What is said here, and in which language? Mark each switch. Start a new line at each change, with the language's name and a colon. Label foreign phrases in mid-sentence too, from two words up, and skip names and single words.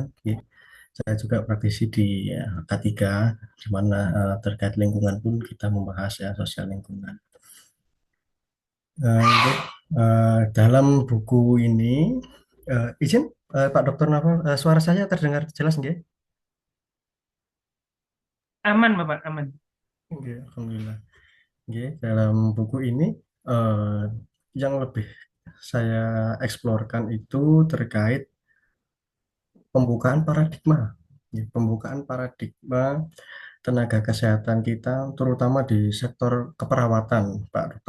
Indonesian: Saya juga praktisi di K3, di mana terkait lingkungan pun kita membahas ya sosial lingkungan. Untuk, dalam buku ini, izin Pak Dokter Naval, suara saya terdengar jelas nggih? Aman, Bapak, aman. Nggih, alhamdulillah. Nggih, dalam buku ini eh, yang lebih saya eksplorkan itu terkait pembukaan paradigma. Ya, pembukaan paradigma tenaga kesehatan kita, terutama di sektor keperawatan, Pak Dr.